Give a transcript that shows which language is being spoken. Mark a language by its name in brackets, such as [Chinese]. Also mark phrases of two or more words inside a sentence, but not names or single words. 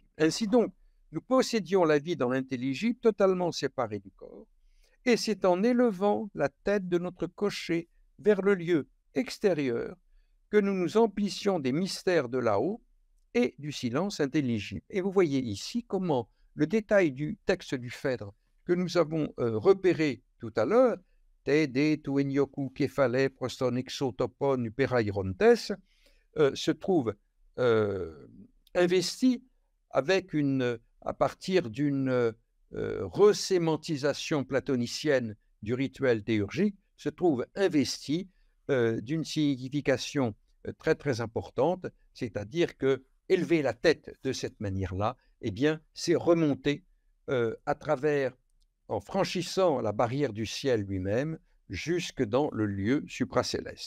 [French] Ainsi donc, nous possédions la vie dans l'intelligible totalement séparée du corps, et c'est en élevant la tête de notre cocher vers le lieu extérieur que nous nous emplissions des mystères de là-haut et du silence intelligible. Et vous voyez ici comment le détail du texte du Phèdre que nous avons repéré tout à l'heure, [Greek] τὴν δὲ τοῦ ἡνιόχου κεφαλὴν πρὸς τὸν ἔξω τόπον [French] uperairontes, se trouve investi avec une à partir d'une resémantisation platonicienne du rituel théurgique, se trouve investi d'une signification très très importante, c'est-à-dire que élever la tête de cette manière-là, eh bien, c'est remonter à travers, en franchissant la barrière du ciel lui-même, jusque dans le lieu supracéleste.